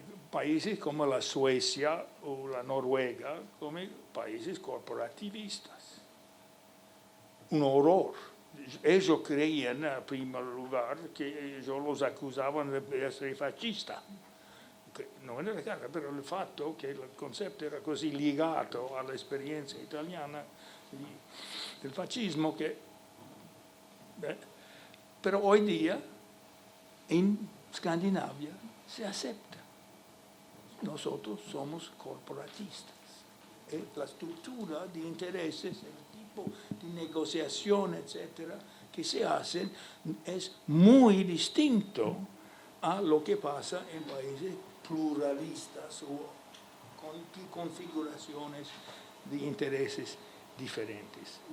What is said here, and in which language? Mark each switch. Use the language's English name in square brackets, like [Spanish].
[Spanish] países como la Suecia o la Noruega como países corporativistas. Un horror. Ellos creían, en primer lugar, que ellos los acusaban de ser fascistas. [Italian] Non era chiaro, però il fatto che il concetto era così legato all'esperienza italiana del fascismo che, però [Spanish] hoy día [Italian] in Scandinavia [Spanish] se acepta. Nosotros somos corporatistas. La estructura de intereses, el tipo de negociación, etcétera, que se hacen es muy distinto a lo que pasa en países pluralistas o con configuraciones de intereses diferentes.